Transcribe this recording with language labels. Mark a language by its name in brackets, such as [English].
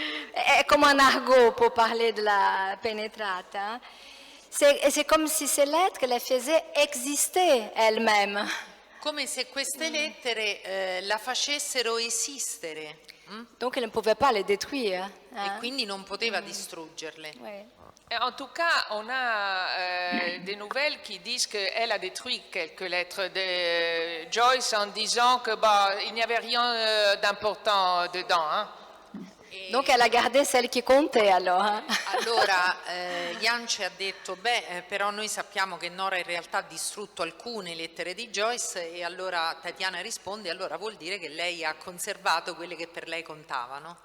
[Italian] È come un [French] argot pour parler de la penetrata. C'est comme si ces lettres les faisaient exister elles-mêmes. [Italian] Come se queste lettere la facessero esistere. [French] Donc elle ne pouvait pas les détruire. [Italian] E quindi non poteva distruggerle. [French] Ouais. En tout cas, on a des nouvelles qui disent qu'elle a détruit quelques lettres de Joyce en disant que il n'y avait rien d'important dedans. Hein. Donc elle a gardé celle qui comptait alors. [Italian] Allora, Jan ci ha detto, però noi sappiamo che Nora in realtà ha distrutto alcune lettere di Joyce e allora Tatiana risponde, allora vuol dire che lei ha conservato quelle che per lei contavano.